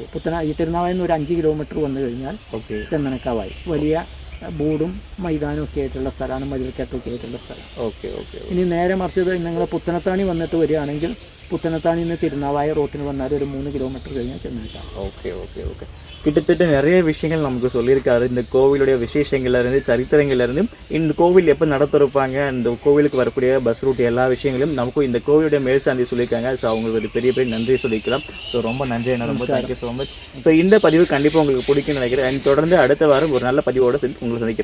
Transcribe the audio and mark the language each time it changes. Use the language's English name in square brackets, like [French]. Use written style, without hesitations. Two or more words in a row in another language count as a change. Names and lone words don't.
[Malayalam] ഈ തിരുനാവായിൽ നിന്ന് ഒരു 5 കിലോമീറ്റർ വന്നു കഴിഞ്ഞാൽ ചന്ദനക്കാവായി. വലിയ ബോർഡും മൈതാനം ഒക്കെ ആയിട്ടുള്ള സ്ഥലമാണ്, മതിൽക്കെട്ടൊക്കെ ആയിട്ടുള്ള സ്ഥലം. ഇനി നേരെ മറിച്ചത് നിങ്ങൾ പുത്തനത്താണി വന്നിട്ട് വരികയാണെങ്കിൽ പുത്തനത്താണി നിന്ന് തിരുനാവായ റോട്ടിന് വന്നാൽ ഒരു 3 കിലോമീറ്റർ കഴിഞ്ഞാൽ ചന്ദനക്കാവ്. [Tamil] கிட்டத்தட்ட நிறைய விஷயங்கள் நமக்கு சொல்லியிருக்காரு. இந்த கோவிலுடைய விசேஷங்கள்லேருந்து சரித்திரங்கள்லேருந்து இந்த கோவில் எப்போ நடத்திருப்பாங்க, இந்த கோவிலுக்கு வரக்கூடிய பஸ் ரூட் எல்லா விஷயங்களும் நமக்கும் இந்த கோவிலுடைய மேல்சாந்தி சொல்லியிருக்காங்க. ஸோ அவங்களுக்கு ஒரு பெரிய பெரிய நன்றி சொல்லிக்கலாம். ஸோ ரொம்ப நன்றி அண்ணா, ரொம்ப [English] thank you so much. [Tamil] ஸோ இந்த பதிவு கண்டிப்பாக உங்களுக்கு பிடிக்கும்னு நினைக்கிறேன். தொடர்ந்து அடுத்த வாரம் ஒரு நல்ல பதிவோடு உங்களுக்கு சந்திக்கிறேன்.